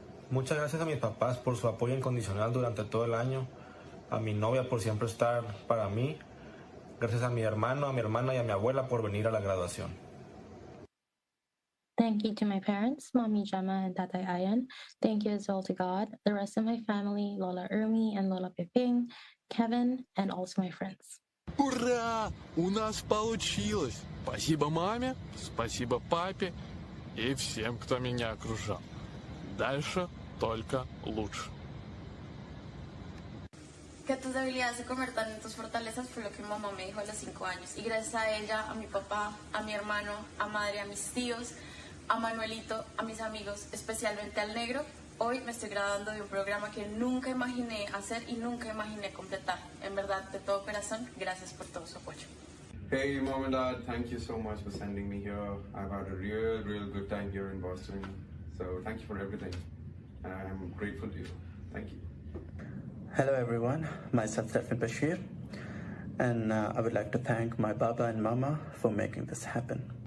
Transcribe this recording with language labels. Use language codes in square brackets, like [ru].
[es] Muchas gracias a mis papás por su apoyo incondicional durante todo el año, a mi novia por siempre estar para mí, gracias a mi hermano, a mi hermana y a mi abuela por venir a la graduación. [en] Thank you to my parents, Mommy Gemma and Tatay Ayan. Thank you as well to God, the rest of my family, Lola Ermi and Lola Piping, Kevin, and also my friends. [ru] Ура! У нас получилось! Спасибо маме, спасибо папе и всем, кто меня окружал. Дальше только лучше. [es] Que tus debilidades se conviertan en tus fortalezas fue lo que mi mamá me dijo a los 5 años. Y gracias a ella, a mi papá, a mi hermano, a madre, a mis tíos, a Manuelito, a mis amigos, especialmente al negro, hoy me estoy graduando de un programa que nunca imaginé hacer y nunca imaginé completar. En verdad, de todo corazón, gracias por todo su apoyo. [en] Hey mom and dad, thank you so much for sending me here. I've had a real good time here in Boston. So thank you for everything. And I'm grateful to you. Thank you. Hello everyone, myself Stefan Bashir, and I would like to thank my Baba and Mama for making this happen.